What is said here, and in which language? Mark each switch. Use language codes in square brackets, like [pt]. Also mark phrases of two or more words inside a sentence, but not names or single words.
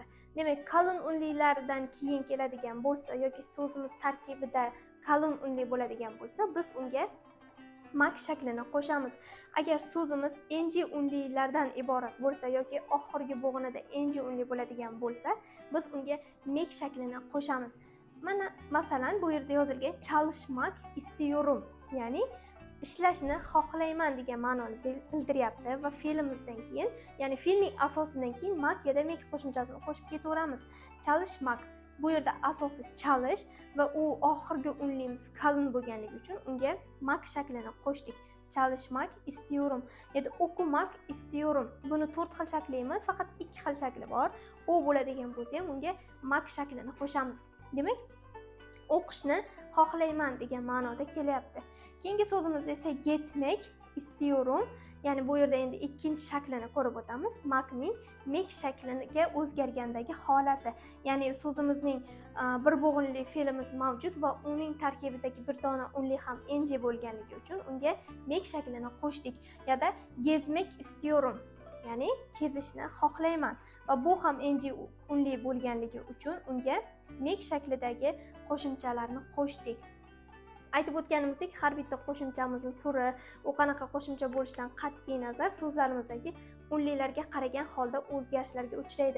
[uz] Demak, qalin unlilardan keyin keladigan bo'lsa yoki so'zimiz tarkibida qalin unli bo'ladigan bo'lsa, biz unga mak shaklini qo'shamiz. Agar so'zimiz ng unlilardan iborat bo'lsa yoki oxirgi bo'g'inida ng unli bo'ladigan bo'lsa, biz unga mek shaklini qo'shamiz. Mana masalan bu yerda yozilgan [tr] çalışmak istiyorum, [uz] ya'ni ishlashni xohlayman degan ma'noni bildiryapti va fe'limizdan keyin, ya'ni fe'lning asosidan keyin mak yoki mek qo'shimchasini qo'shib ketaveramiz. Çalışmak, bu yerda asosi chalish va u oxirgi unlimiz qalin bo'lganligi uchun unga mak shaklini qo'shdik. [tr] Çalışmak istiyorum ya da okumak istiyorum. [uz] Buni 4 xil shakli emas, faqat 2 xil shakli bor. U bo'ladigan bo'lsa ham unga mak shaklini qo'shamiz. Demak, o'qishni xohlayman degan ma'noda kelyapti. Keyingi so'zimiz esa [tr] getmek istiyorum. [uz] Ya'ni bu yerda endi ikkinchi shaklini ko'rib o'tamiz. Makning mek shakliga o'zgargandagi holati. Ya'ni so'zimizning bir bo'g'inli fe'limiz mavjud va uning tarkibidagi bir dona unli ham ng bo'lganligi uchun unga mek shaklini qo'shdik. [tr] Ya da gezmek istiyorum, [uz] ya'ni kezishni xohlayman va bu ham ng unli bo'lganligi uchun unga mek shaklidagi qo'shimchalarni qo'shdik. Aytib o'tganimizdek, har bitta qo'shimchamizning turi, u qanaqa qo'shimcha bo'lishidan qat'iy nazar so'zlarimizdagi unlilarga qaragan holda o'zgarishlarga uchraydi.